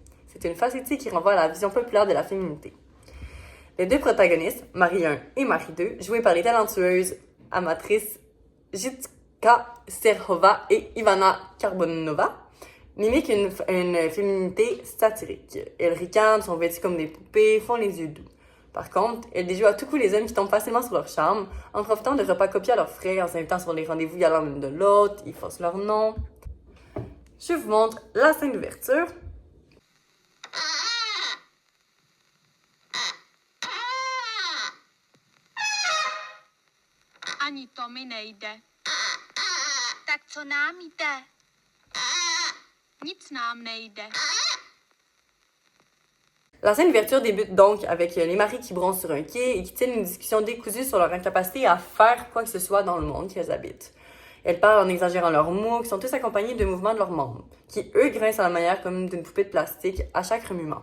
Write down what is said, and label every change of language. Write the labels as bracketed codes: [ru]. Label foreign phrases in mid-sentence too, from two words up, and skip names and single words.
[fr] C'est une facilité qui renvoie à la vision populaire de la féminité. Les deux protagonistes, Marie 1 et Marie 2, jouées par les talentueuses amatrices Jitka Serhova et Ivana Karbonova, mimiquent une féminité satirique. Elles ricanent, sont vêtues comme des poupées, font les yeux doux. Par contre, elles déjouent à tout coup les hommes qui tombent facilement sur leur charme, en profitant de repas copiés à leurs frais, en s'invitant sur les rendez-vous galant l'une de l'autre, ils forcent leur nom. Je vous montre la scène d'ouverture. [cs] Ani to mi nejde. Tak co nám jde? Nic nám nejde. [fr] La scène d'ouverture débute donc avec les maris qui bronzent sur un quai et qui tiennent une discussion décousue sur leur incapacité à faire quoi que ce soit dans le monde qu'elles habitent. Elles parlent en exagérant leurs mots, qui sont tous accompagnés de mouvements de leurs membres, qui eux grincent à la manière comme d'une poupée de plastique à chaque remuement.